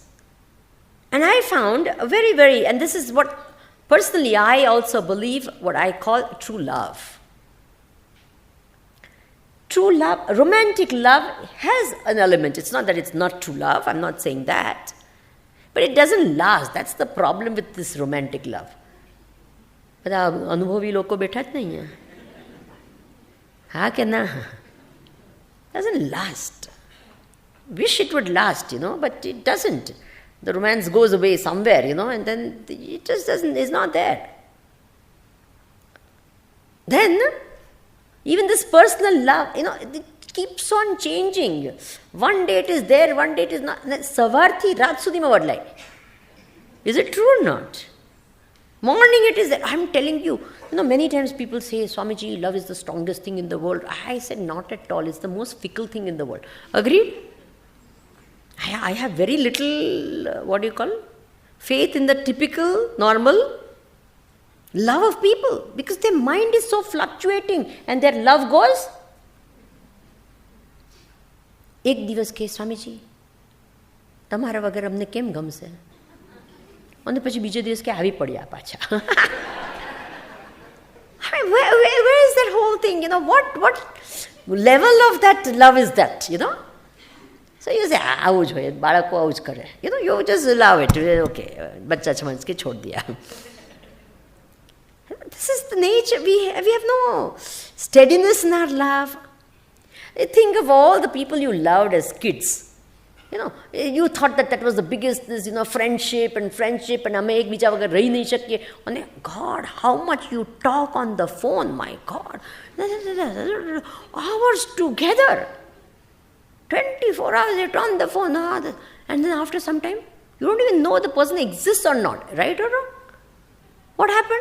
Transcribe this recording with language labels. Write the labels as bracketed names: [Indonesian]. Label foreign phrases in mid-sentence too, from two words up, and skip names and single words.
[English] And I found a very, and this is what, personally, I also believe what I call true love. True love, romantic love has an element. It's not that it's not true love, I'm not saying that. But it doesn't last. That's the problem with this romantic love. [Gujarati] બધા અનુભવી લોકો બેઠા જ નહીં હા કે ના [English] doesn't last. Wish it would last, but it doesn't. The romance goes away somewhere, and then it just doesn't, is not there. Then even this personal love, it keeps on changing. One day it is there, one day it is not. [Gujarati] સવારથી રાત સુધીમાં બદલાય. [English] Is it true or not? Morning it is there. I'm telling you, many times people say, Swamiji, love is the strongest thing in the world. I said, not at all. It's the most fickle thing in the world. Agreed? I have very little, faith in the typical, normal love of people, because their mind is so fluctuating and their love goes. [Gujarati] એક દિવસ કહે, સ્વામીજી, તમારા વગર અમને કેમ ગમશે? અને પછી બીજો દિવસ કે આવી પડ્યા પાછા. [English] I mean, where is that whole thing? What level of that love is that? So you say, [Gujarati] આવું જ હોય, બાળકો આવું જ કરે. [English] You just allow it. [Hindi] Okay, बच्चा समझ के छोड़ दिया. [English] This is the nature. We have no steadiness in our love. Think of all the people you loved as kids. You thought that was the biggest, friendship and [Gujarati] અમે એકબીજા વગર રહી નહીં શકીએ. [English] અને God, how much you talk on the phone, my God. Hours together. 24 hours you're on the phone, and then after some time, you don't even know the person exists or not, right or wrong? What happened?